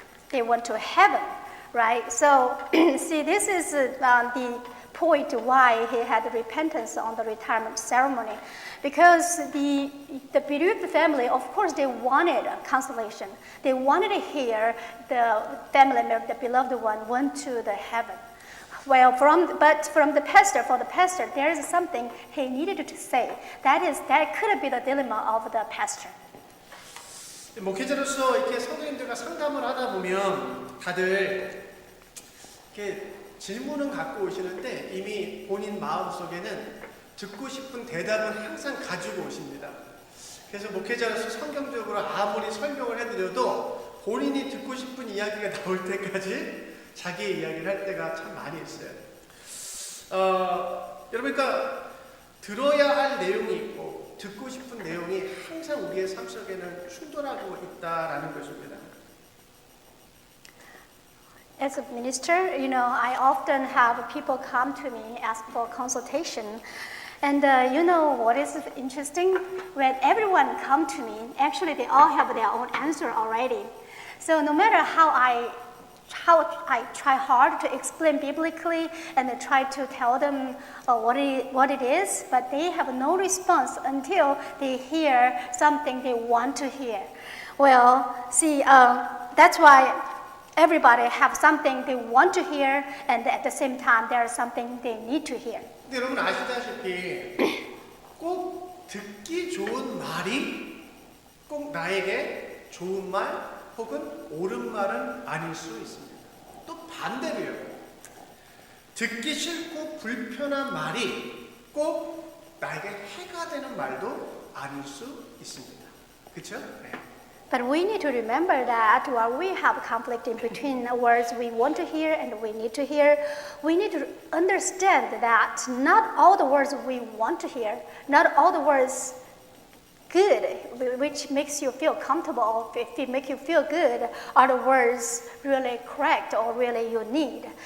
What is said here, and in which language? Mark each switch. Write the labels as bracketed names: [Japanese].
[English] They went to heaven, right? So, see, this is the point why he had repentance on the retirement ceremony, because the bereaved family, of course, they wanted consolation. They wanted to hear the family member, the beloved one, went to the heaven. Well, for the pastor, there is something he needed to say. That could be the dilemma of the pastor. [Korean] 목회자로서 이렇게 성도님들과 상담을 하다 보면 다들 이렇게 질문은 갖고 오시는데 이미 본인 마음속에는 듣고 싶은 대답은 항상 가지고 오십니다. 그래서 목회자로서 성경적으로 아무리 설명을 해드려도 본인이 듣고 싶은 이야기가 나올 때까지 자기의 이야기를 할 때가 참 많이 있어요. 여러분, 그러니까 들어야 할 내용이 있고 듣고 싶은 내용이 항상 우리의 삶 속에는 충돌하고 있다라는 것입니다. [English] As a minister, I often have people come to me, ask for consultation. And what is interesting? When everyone come to me, actually they all have their own answer already. So no matter how I try hard to explain biblically and try to tell them what it is, but they have no response until they hear something they want to hear. Well, see, that's why everybody have something they want to hear, and at the same time, there is something they need to hear. [Korean] 근데 여러분 아시다시피 꼭 듣기 좋은 말이 꼭 나에게 좋은 말 혹은 옳은 말은 아닐 수 있습니다. 또 반대로요. 듣기 싫고 불편한 말이 꼭 나에게 해가 되는 말도 아닐 수 있습니다. 그렇죠? 네. [English] But we need to remember that while we have conflict in between the words we want to hear and we need to hear, we need to understand that not all the words we want to hear, not all the words good, which makes you feel comfortable, if it makes you feel good, are the words really correct or really you need.